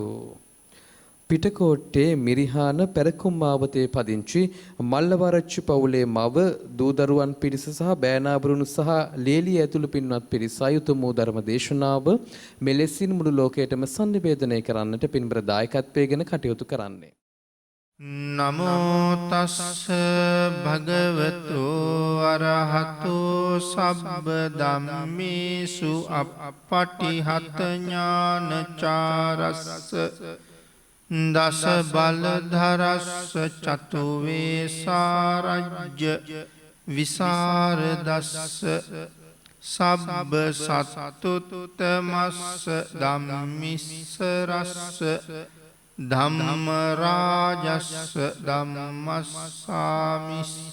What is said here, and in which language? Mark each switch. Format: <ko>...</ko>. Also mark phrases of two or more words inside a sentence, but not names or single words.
<si>පිටකෝට්ටේ මිරිහාන පෙරකුම්මාවතේ පදිංචි මල්ලවරච්චි පවුලේ මව දූදරුවන් පිරිස සහ බෑනාබරුණු සහ ලේලිය ඇතුළු පින්වත් පිරිස අයුතුම් වූ ධර්ම දේශනාව මෙලෙසින් මුළු ලෝකයටම සංනිවේදනය කරන්නට පින්බර දායකත්වයෙන් කටයුතු කරන්නේ.</si> <pi>නමෝ තස්ස භගවතු අරහතෝ සබ්බ ධම්මේසු අප්පටිහත ඥානචාරස්ස දස බලධරස්ස චතු වේසාරජ්‍ය විසරදස්ස සබ්බ සත්තුත්තමස්ස ධම්මිස්සරස්ස ධම්ම රාජස්ස ධම්මස්සාමිස්ස</pi>